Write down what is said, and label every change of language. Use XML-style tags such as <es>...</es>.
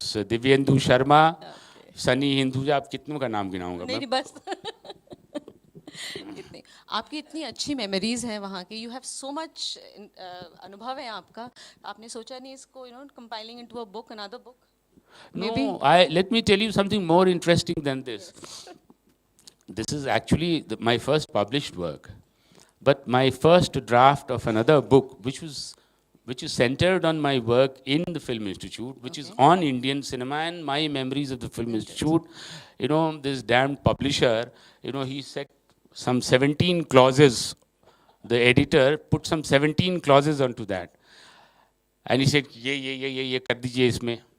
<hi>दिव्येंदु शर्मा, सनी हिंदुजा। आप कितनों का नाम गिनाऊंगा मैं? नहीं, बस इतने। आपकी इतनी अच्छी मेमोरीज हैं वहाँ की,</hi> <en>you have so much</en> <hi>अनुभव है आपका, आपने सोचा नहीं इसको</hi> <en>Compiling into a book, another book? No, let me tell you something more interesting than this. This is actually my first published work. but my first draft of another book, which is centered on my work in the Film Institute, which is on Indian cinema and my memories of the Film Institute. You know, this damned publisher, you know, he set some 17 clauses. The editor put some 17 clauses onto that. And he said,</en> <hi>ये कर दीजिए इसमें.</hi>